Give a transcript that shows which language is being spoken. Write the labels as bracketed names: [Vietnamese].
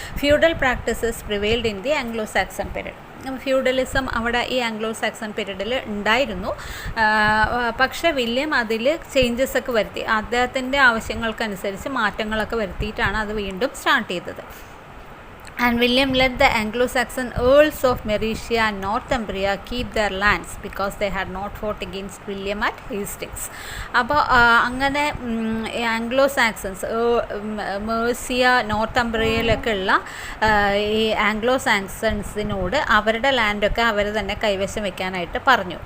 [English] Feudal practices prevailed in the Anglo Saxon period. [Malayalam] Feudalism അവിടെ ഈ Anglo Saxon പീരീഡിൽ ഉണ്ടായിരുന്നു, പക്ഷേ വില്യം അതിൽ ചേഞ്ചസ് ഒക്കെ വരുത്തി, അദ്ദേഹത്തിൻ്റെ ആവശ്യങ്ങൾക്കനുസരിച്ച് മാറ്റങ്ങളൊക്കെ വരുത്തിയിട്ടാണ് അത് വീണ്ടും സ്റ്റാർട്ട് ചെയ്തത്. [English] And William let the Anglo-Saxon earls of Mercia and Northumbria keep their lands because they had not fought against William at Hastings. [Malayalam] അപ്പോൾ അങ്ങനെ ആംഗ്ലോ സാക്സൺസ് മേഴ്സിയ നോർത്തംബ്രിയയിലൊക്കെ ഉള്ള ഈ ആംഗ്ലോ സാക്സൺസിനോട് അവരുടെ ലാൻഡൊക്കെ അവർ തന്നെ കൈവശം വെക്കാനായിട്ട് പറഞ്ഞു.